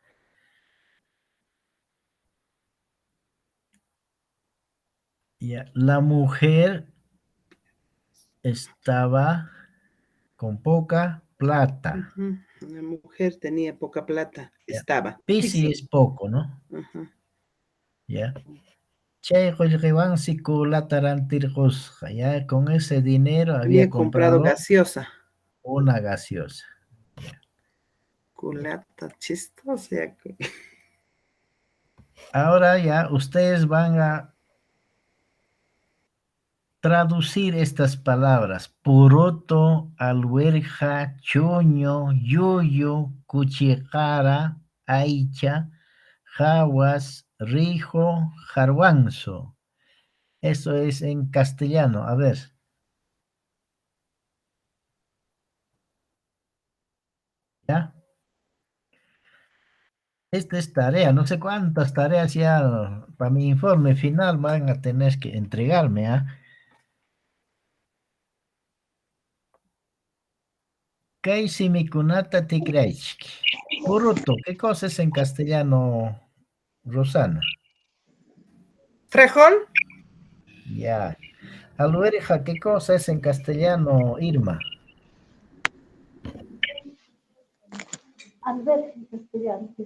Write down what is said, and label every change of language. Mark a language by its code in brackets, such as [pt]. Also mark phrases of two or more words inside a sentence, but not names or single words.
[es] Ya, la mujer estaba con poca plata. La mujer tenía poca plata. Ya. Estaba. Pisi es poco, ¿no? Ya. [qu] Chay qullqiwansi kulata rantirqusqa, [es] ya. Con ese dinero había comprado comprado gaseosa. una gaseosa. Culata chistosa. Ahora ya ustedes van a traducir estas palabras: poroto, alhuerja, choño, yuyo, cuchicara, aicha, jaguas, rijo, jarwanzo. Eso es en castellano. A ver. ¿Ya? Esta es tarea. No sé cuántas tareas ya para mi informe final van a tener que entregarme, ¿ah? [qu] Kaisi mikunata tikraichki. [es] Poroto, ¿qué cosa es en castellano, Rosana? ¿Frejol? Ya. Alhuerja, ¿qué cosa es en castellano, Irma? Alberja en castellano.